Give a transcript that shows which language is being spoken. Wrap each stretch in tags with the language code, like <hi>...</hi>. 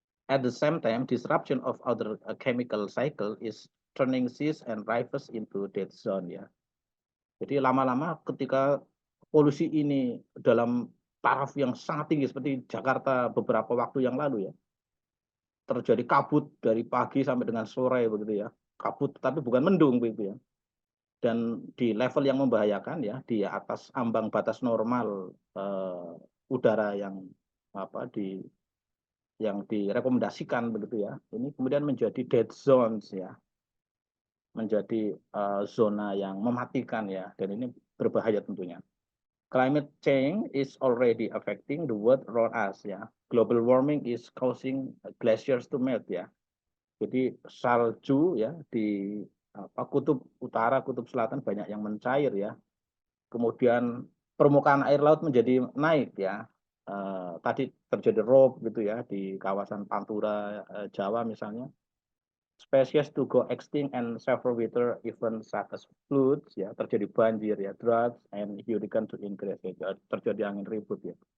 <en>At the same time, disruption of other chemical cycle is turning seas and rivers into dead zone ya.</en> <id>Jadi lama-lama ketika polusi ini dalam taraf yang sangat tinggi seperti Jakarta beberapa waktu yang lalu ya, terjadi kabut dari pagi sampai dengan sore begitu ya, kabut tapi bukan mendung begitu ya, dan di level yang membahayakan ya, di atas ambang batas normal udara yang yang direkomendasikan begitu ya, ini kemudian menjadi dead zones ya, menjadi zona yang mematikan ya, dan ini berbahaya tentunya.</id> <en>Climate change is already affecting the world around us ya. Global warming is causing glaciers to melt ya.</en> <id>Jadi salju ya di kutub utara, kutub selatan banyak yang mencair ya. Kemudian permukaan air laut menjadi naik ya. Tadi terjadi rob gitu ya di kawasan Pantura Jawa misalnya.</id> <en>Species to go extinct and several weather events such as floods ya,</en> <id>terjadi banjir ya,</id> <en>droughts and hurricane to increase ya,</en> <id>terjadi angin ribut ya.</id>